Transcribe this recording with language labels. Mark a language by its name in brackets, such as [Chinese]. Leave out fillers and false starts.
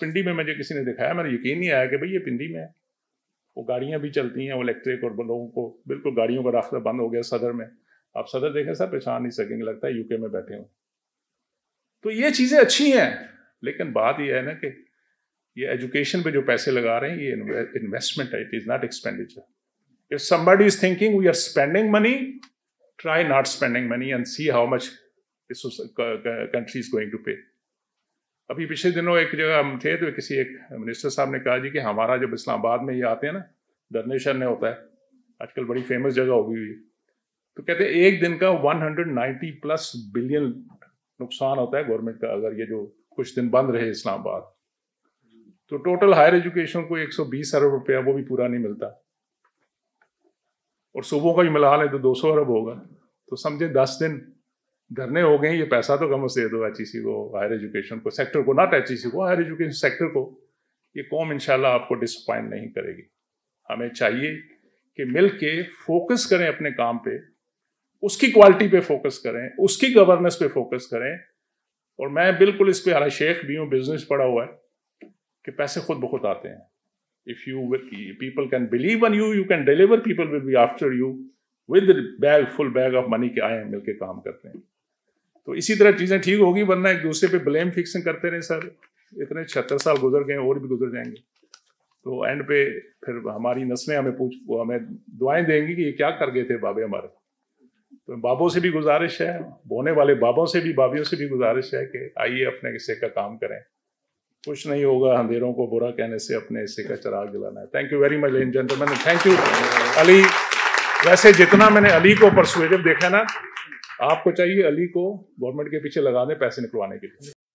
[Urdu] پنڈی میں مجھے کسی نے دکھایا, میں نے یقین نہیں آیا کہ بھئی یہ پنڈی میں ہے. وہ گاڑیاں بھی چلتی ہیں, وہ الیکٹرک, اور لوگوں کو بالکل گاڑیوں کا راستہ بند ہو گیا صدر میں. آپ صدر دیکھیں سر, پہچان نہیں سکیں گے, لگتا ہے UK میں بیٹھے ہوں. تو یہ چیزیں اچھی ہیں, لیکن بات یہ ہے نا کہ یہ ایجوکیشن پہ جو پیسے لگا رہے ہیں یہ انویسٹمنٹ ہے, [English] It is not expenditure. If somebody is thinking we are spending money, try not spending money and see how much this country is going to pay. [Urdu] ابھی پچھلے دنوں ایک جگہ ہم تھے تو کسی ایک منسٹر صاحب نے کہا جی کہ ہمارا جب اسلام آباد میں یہ آتے ہیں نا, دھرنے شرنے ہوتا ہے, آج کل بڑی فیمس جگہ ہوگی ہوئی. تو کہتے ہیں ایک دن کا 190+ بلین نقصان ہوتا ہے گورنمنٹ کا اگر یہ جو کچھ دن بند رہے اسلام آباد. تو ٹوٹل ہائر ایجوکیشن کو 120 ارب روپیہ وہ بھی پورا نہیں ملتا, اور صوبوں کا بھی ملا لیں تو 200 ارب ہوگا. تو سمجھے 10 دن دھرنے ہو گئے, یہ پیسہ تو کم سے دے دو ایچ ای سی کو, ہائر ایجوکیشن کو, سیکٹر کو, ناٹ ایچ ای سی کو, ہائر ایجوکیشن سیکٹر کو. یہ قوم انشاءاللہ آپ کو ڈسپوائنٹ نہیں کرے گی. ہمیں چاہیے کہ مل کے فوکس کریں اپنے کام پہ, اس کی کوالٹی پہ فوکس کریں, اس کی گورننس پہ فوکس کریں. اور میں بالکل اس پہ حالانکہ شیخ بھی ہوں, بزنس پڑھا ہوا ہے کہ پیسے خود بخود آتے ہیں. [English] If people can believe on you, you can deliver, people will be after you with the full bag of money [Urdu] کہ آئیں مل کے کام کرتے ہیں. تو اسی طرح چیزیں ٹھیک ہوگی, ورنہ ایک دوسرے پہ بلیم فکسنگ کرتے رہے. سر اتنے 76 سال گزر گئے, اور بھی گزر جائیں گے. تو اینڈ پہ پھر ہماری نسلیں ہمیں دعائیں دیں گی کہ یہ کیا کر گئے تھے بابے ہمارے. تو بابوں سے بھی گزارش ہے, بونے والے بابوں سے بھی, بابیوں سے بھی گزارش ہے کہ آئیے اپنے حصے کا کام کریں. کچھ نہیں ہوگا اندھیروں کو برا کہنے سے, اپنے حصے کا چراغ جلانا ہے. [English] Thank you very much land gentleman, thank you Ali. [Urdu] ویسے جتنا میں نے علی کو پرسویڈو دیکھا نا, آپ کو چاہیے علی کو گورنمنٹ کے پیچھے لگا دیں پیسے نکلوانے کے لیے.